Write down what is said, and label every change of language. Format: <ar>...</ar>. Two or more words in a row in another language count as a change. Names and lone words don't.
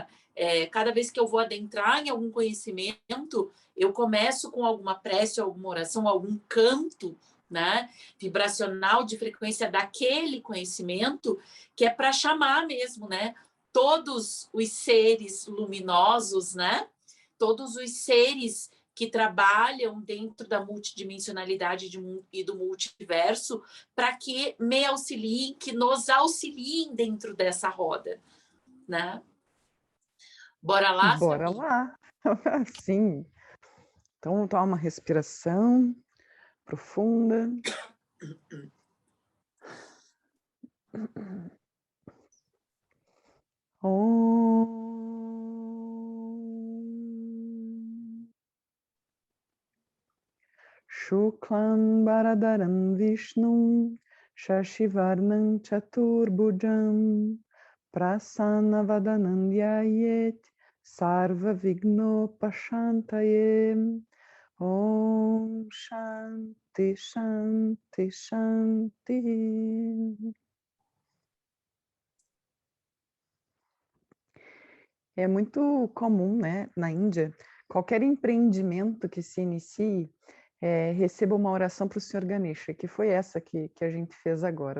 <pt>cada vez que eu vou adentrar em algum conhecimento, eu começo com alguma prece, alguma oração, algum canto, né, vibracional de frequência daquele conhecimento, que é para chamar mesmo, né, todos os seres luminosos, né, todos os seres que trabalham dentro da multidimensionalidade e do multiverso para que me auxiliem, que nos auxiliem dentro dessa roda, né? Bora lá, Bora Fabi? lá! Sim. Então, toma uma respiração profunda.</pt> <sa>ॐ शुक्लाम्बरधरं विष्णुं शशिवर्णं चतुर्भुजम् प्रसन्नवदनं ध्यायेत् सर्वविघ्नोपशान्तये. ॐ शान्तिः शान्तिः शान्तिः.</sa> <pt>É muito comum, né, na Índia, qualquer empreendimento que se inicie, receba uma oração para o Senhor Ganesha, que foi essa que a gente fez agora.</pt>